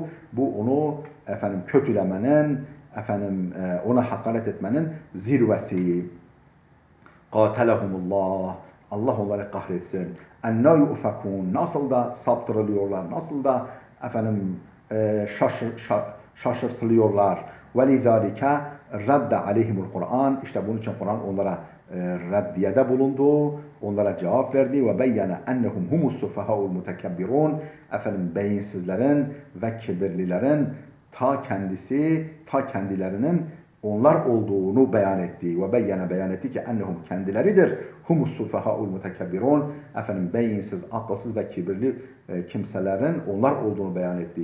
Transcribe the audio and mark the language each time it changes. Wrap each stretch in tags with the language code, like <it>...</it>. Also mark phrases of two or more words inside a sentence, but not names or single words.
<tr>Bu onu kötülemenin, ona hakaret etmenin zirvesi.</tr> <ar>قاتلهم الله.</ar> <tr>Allah onları kahretsin.</tr> <ar>أنى يؤفكون.</ar> <tr>Nasıl da saptırılıyorlar, nasıl da şaşırtılıyorlar.</tr> <ar>وَلِذَٰلِكَ رَدَّ عَلَيْهِمُ الْقُرْآنِ.</ar> <tr>İşte bunun için Kur'an onlara reddiyede bulundu, onlara cevap verdi.</tr> <ar>وَبَيَّنَ اَنَّهُمْ هُمُ السُّفَهَاءُ الْمُتَكَبِّرُونَ.</ar> <tr>Beyinsizlerin ve kibirlilerin ta kendilerinin onlar olduğunu beyan etti. Ve beyan etti ki ennehum kendileridir.</tr> <ar>هم السفهاء المتكبرون.</ar> <tr>Efendim beyinsiz, akılsız ve kibirli kimselerin onlar olduğunu beyan etti.</tr>